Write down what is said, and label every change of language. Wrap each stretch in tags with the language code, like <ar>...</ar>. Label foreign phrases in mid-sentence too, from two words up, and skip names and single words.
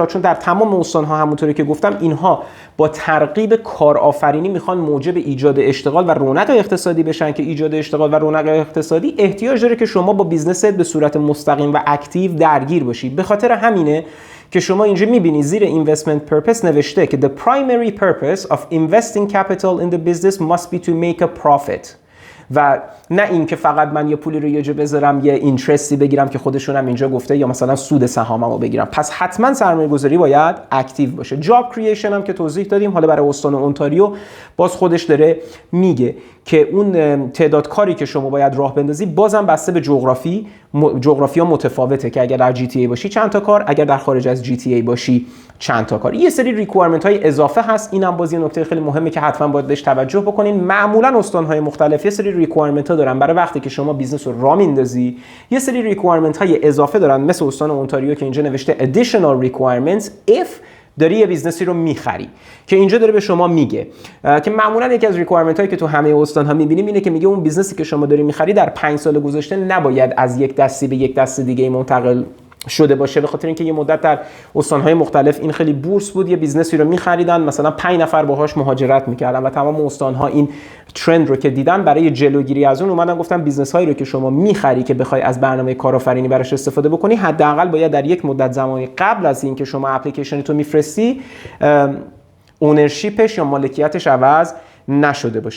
<fa>چون در تمام استان‌ها همونطوری که گفتم اینها با ترغیب کارآفرینی میخوان موجب ایجاد اشتغال و رونق اقتصادی بشن که ایجاد اشتغال و رونق اقتصادی احتیاج داره که شما با بیزنست به صورت مستقیم و اکتیو درگیر باشی. به خاطر همینه که شما اینجا میبینی زیر</fa> <en>investment purpose</en> <fa>نوشته که</fa> <en>the primary purpose of investing capital in the business must be to make a profit</en> <fa>و نه این که فقط من یه پولی رو یه جا بذارم یه اینترستی بگیرم که خودشون هم اینجا گفته یا مثلا سود سهاممو بگیرم. پس حتما سرمایه گذاری باید اکتیو باشه. جاب کرییشن هم که توضیح دادیم، حالا برای استان اونتاریو باز خودش داره میگه که اون تعداد کاری که شما باید راه بندازی بازم بسته به جغرافیا متفاوته که اگر در GTA باشی چند تا کار، اگر در خارج از GTA باشی چند تا کار. یه سری ریکوایرمنت های اضافه هست، اینم باز یه نکته خیلی مهمه که حتما باید بهش توجه بکنین. معمولا استان های مختلف یه سری ریکوایرمنت ها دارن برای وقتی که شما بیزنس رو راه میندازی، یه سری ریکوایرمنت های اضافه دارن مثل استان اونتاریو که اینجا نوشته</fa> <en>additional requirements if</en> <fa>داری یه بیزنسی رو میخری که اینجا داره به شما میگه که معمولا یکی از ریکوایرمنت هایی که تو همه استان ها میبینیم اینه که میگه اون بیزنسی که شما داری میخری در 5 سال گذشته نباید از یک دستی به یک دست دیگه منتقل شده باشه، به خاطر اینکه یه مدت در استان‌های مختلف این خیلی بورس بود، یه بیزنسی رو می‌خریدن مثلا 5 نفر باهاش مهاجرت می‌کردن و تمام استان‌ها این ترند رو که دیدن برای جلوگیری از اون اومدن گفتن بیزنس‌هایی رو که شما می‌خری که بخوای از برنامه کارآفرینی براش استفاده بکنی حداقل باید در یک مدت زمانی قبل از اینکه شما اپلیکیشن تو می‌فرستی اونرشیپش یا مالکیتش عوض نشده باشه.</fa>